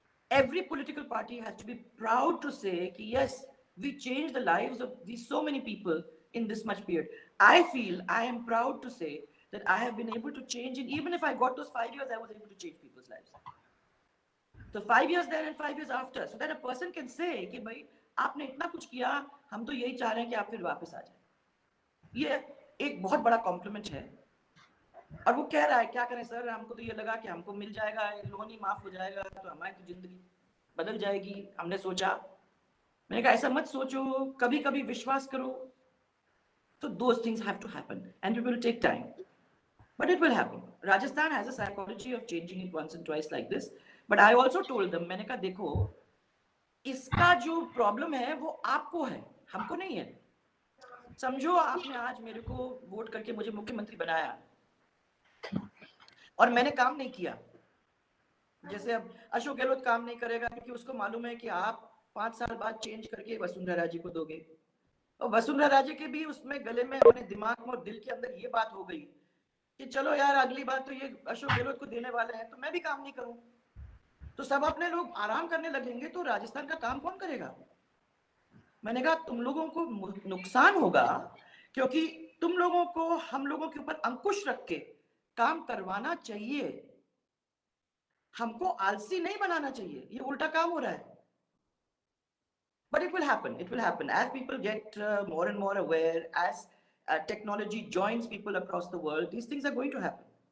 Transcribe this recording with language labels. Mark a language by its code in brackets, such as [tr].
[en] Every political party has to be proud to say, yes, we changed the lives of these so many people in this much period. I feel I am proud to say that I have been able to change, and even if I got those 5 years, I was able to change people's lives. So 5 years there and 5 years after, so that a person can say [hi] कि भाई आपने इतना कुछ किया, हम तो यही चाह रहे हैं कि आप फिर वापस आ जाए। ये एक बहुत बड़ा कॉम्प्लीमेंट है। और वो कह रहा है क्या करें सर, हमको तो ये लगा कि हमको मिल जाएगा, लोन ही माफ हो जाएगा तो हमारी तो जिंदगी बदल जाएगी। हमने सोचा, मैंने कहा ऐसा मत सोचो, कभी कभी विश्वास करो। तो [en] those things have to happen and it will take time, But it will happen. Rajasthan has a psychology of changing it once and twice like this. But I also told them, [hi] मैंने कहा देखो, इसका जो problem है वो आपको है, हमको नहीं है. समझो आपने आज मेरे को वोट करके मुझे मुख्यमंत्री बनाया और मैंने काम नहीं किया. जैसे अब अशोक गहलोत काम नहीं करेगा क्योंकि उसको मालूम है कि आप 5 साल बाद चेंज करके वसुंधरा राजे को दोगे, और वसुंधरा राजे के भी उसमें गले में अपने दिमाग में और दिल के अंदर ये बात हो गई कि चलो यार अगली बात तो ये अशोक गहलोत को देने वाले हैं तो मैं भी काम नहीं करूं. तो सब अपने लोग आराम करने लगेंगे तो राजस्थान का काम कौन करेगा? मैंने कहा तुम लोगों को नुकसान होगा क्योंकि तुम लोगों को हम लोगों के ऊपर अंकुश रख के काम करवाना चाहिए, हमको आलसी नहीं बनाना चाहिए. ये उल्टा काम हो रहा है. [en] But it will happen as people get more and more aware, as technology joins people across the world. These things are going to happen.